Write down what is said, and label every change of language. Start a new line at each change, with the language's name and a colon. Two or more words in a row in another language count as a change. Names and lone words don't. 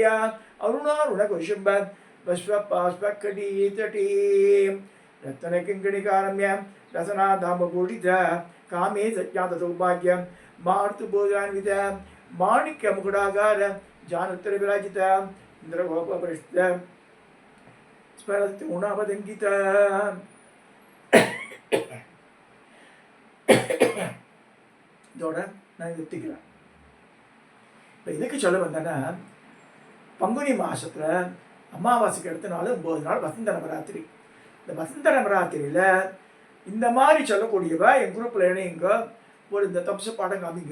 Sanskrit: अरुणारुण कुशुंब वश्वपाश्वकटीतटी रत्न किंकणिकारम्य रसना धामभूषित कामे सज्ञात सौभाग्य मार्तुभोजान्वित माणिक्य मुकुटागार जानोत्तर विराजित इंद्रगोपपृष्ठ स्मरति उणावदंकित
Tamil: இதோட நான் நிறுத்திக்கிறேன். இப்போ இதுக்கு சொல்ல வந்தேன்னா, பங்குனி மாதத்தில் அமாவாசைக்கு அடுத்த நாள் 9 நாள் வசந்த நவராத்திரி. இந்த வசந்த நவராத்திரியில் இந்த மாதிரி சொல்லக்கூடியவ என் குரூப்பில் இணையுங்க, ஒரு இந்த தப்சு பாடம் காமிங்க.